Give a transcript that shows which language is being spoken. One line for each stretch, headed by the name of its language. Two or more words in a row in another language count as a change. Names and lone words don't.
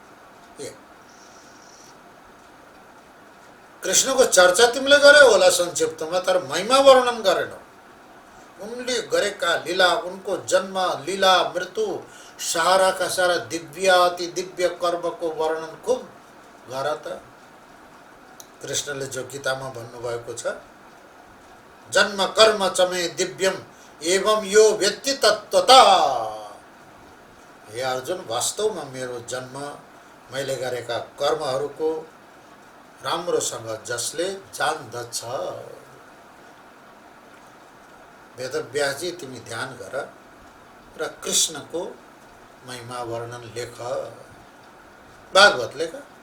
Nepali: कृष्णको चर्चा तिमीले गर्यौ होला संक्षिप्तमा, तर महिमा वर्णन गरेनौ। उनले गरेका लीला, उनको जन्म लीला मृत्यु साराका सारा दिव्याति दिव्य कर्मको वर्णन खूब गर त। कृष्णले जो गीतामा भन्नुभएको छ,
Sanskrit: जन्म कर्म चमे दिव्यम एवं यो व्यक्ति तत्वता।
Nepali: हे अर्जुन, वास्तवमा मेरो जन्म, मैले गरेका कर्महरूको राम्रोसँग जसले जान्दछ। वेदव्यासजी, तिमी ध्यान गर र कृष्णको महिमा वर्णन लेख, भागवत लेख।